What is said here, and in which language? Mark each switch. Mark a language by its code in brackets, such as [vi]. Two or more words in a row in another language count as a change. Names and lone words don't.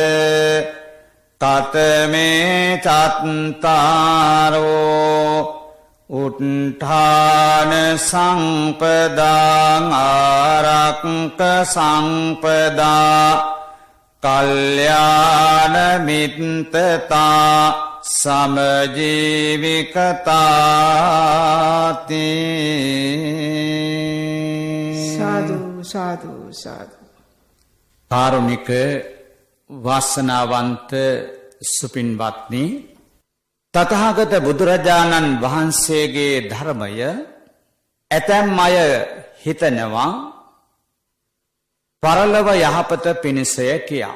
[pi] තතමේ චත්තාරෝ උට්ඨාන සංපදාං ආරක්ක සංපදා කල්යාණ මිත්තතා සමජීවිකතාති සාදු සාදු සාදු [si] කාරුණික වාසනාවන්ත සුපින්වත්නි තථාගත බුදුරජාණන් වහන්සේගේ ධර්මය ඇතැම් අය හිතනවා පරලොව යහපත පිණිසය කියා.